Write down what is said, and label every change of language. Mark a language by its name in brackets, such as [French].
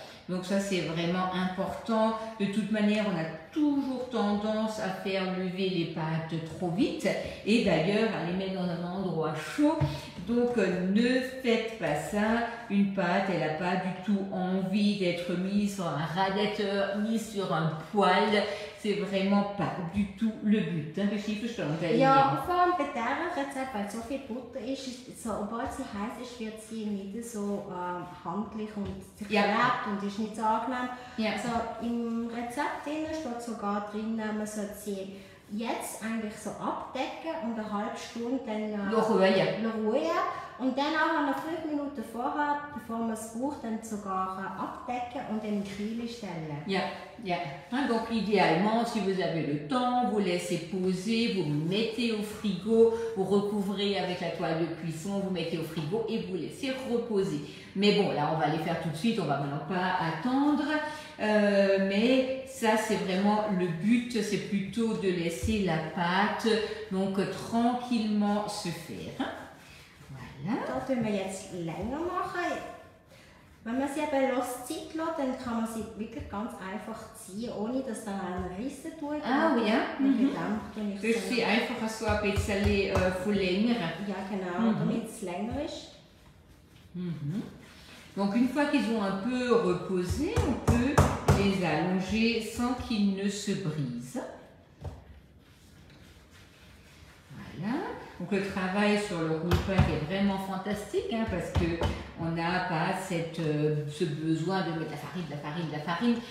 [French] Donc ça c'est vraiment important. De toute manière on a toujours tendance à faire lever les pâtes trop vite et d'ailleurs à les mettre dans un endroit chaud. Donc ne faites pas ça. Une pâte elle n'a pas du tout envie d'être mise sur un radiateur ni sur un poêle. C'est vraiment pas du tout le but. [German] Ja, vor allem bei diesem Rezept, weil so viel Butter ist, so, obwohl sie heiß ist, wird sie nicht so handlich und sich klebt und ist nicht so angenehm. Ja. Also, im Rezept steht sogar drin, man sollte sie jetzt eigentlich so abdecken und eine halbe Stunde dann ruhen. Und dann auch noch 5 Minuten vorher, bevor man es braucht, dann sogar abdecken und in den Kühl stellen. Ja, ja. [French] Donc idéalement, si vous avez le temps, vous laissez poser, vous mettez au frigo, vous recouvrez avec la toile de cuisson, vous mettez au frigo et vous laissez reposer. Mais bon, là on va les faire tout de suite, on va maintenant pas attendre. Mais ça c'est vraiment le but, c'est plutôt de laisser la pâte donc tranquillement se faire. [German] Da tun wir jetzt länger machen. Wenn man sie eben Zeit lässt, dann kann man sie wirklich ganz einfach ziehen, ohne dass dann einer rissen tut. [French] Ah oui, [German] Das ist einfach so ein bisschen verlängern. Ja genau, damit es länger ist. [French] Donc une fois qu'ils ont un peu reposé, on peut les allonger sans qu'ils ne se brisent. Voilà. Donc le travail sur le roule-pain est vraiment fantastique parce qu'on n'a pas ce besoin de mettre de la farine.